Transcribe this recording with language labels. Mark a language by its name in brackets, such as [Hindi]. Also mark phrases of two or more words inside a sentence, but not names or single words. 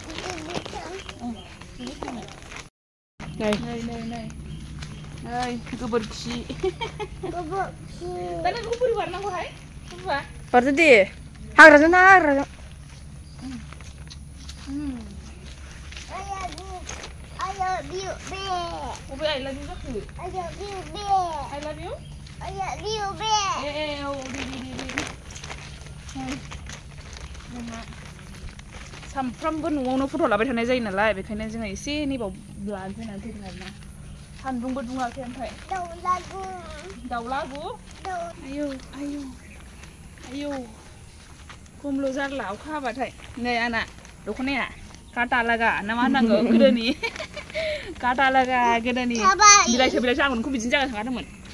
[Bodo] नै गोबोरखि दा नोंखौ बोरै बारनांगौहाय बारदो दे हाग्राजों ना हाग्राजों अबे [English] I love you [Bodo] जाखो [English] I love you I love you [Bodo] औ दे सामफ्रामबो न'आवनो फट' लाबाय थानाय जायो नालाय बेखायनो जोङो एसे नैबाव लानोसै होननानै फैदों आरोना सान्दुंबो दुङाखै ओमफ्राय दाउलागु आयौ खमल' जारला अखा हाबाथाय नै आंना दख'नाया काटा लागा ना मा होनांगौ गोदोनि काटा लागा गोदोनि बिलाइसो आं नोंखौ बिदिनो जागा थांगादोंमोन